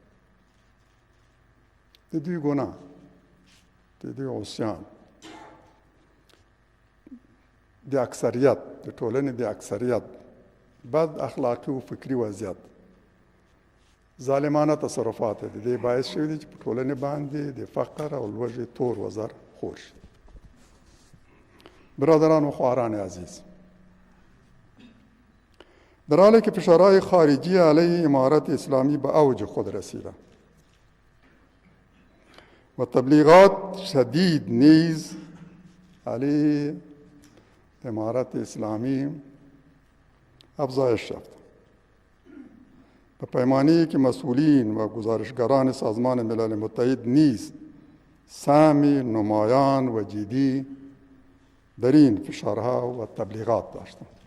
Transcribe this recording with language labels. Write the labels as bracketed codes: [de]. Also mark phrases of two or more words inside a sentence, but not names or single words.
[ps] د دوی ګناه، د دوی عصیان، د اکثریت، د ټولنې د اکثریت بد اخلاقي او فکري وضعیت، ظالمانه تصرفات د دې باعث شوي دي چې په ټولنې باندې د فقر او لوږې تور وزر خور شي. [fa] برادران و خواهران عزیز، در حالی که فشارهای خارجی علیه امارت اسلامی به اوج خود رسیده و تبلیغات شدید نیز علیه امارت اسلامی افزایش یافته، به پیمانه‌ای که مسئولین و گزارشگران سازمان ملل متحد نیز سهم نمایان و جدی در این فشارها و تبلیغات داشتند